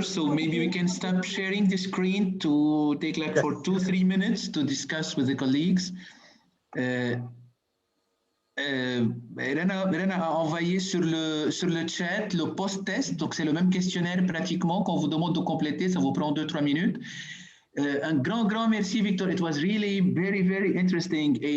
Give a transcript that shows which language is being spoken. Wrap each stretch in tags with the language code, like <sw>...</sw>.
<en>So maybe we can stop sharing the screen to take like for 2-3 minutes to discuss with the colleagues.</en> <fr>Irena a envoyé sur le chat le post-test, donc c'est le même questionnaire pratiquement qu'on vous demande de compléter, ça vous prend 2-3 minutes. Un grand merci, Victor.</fr> <en>It was really very interesting.</en>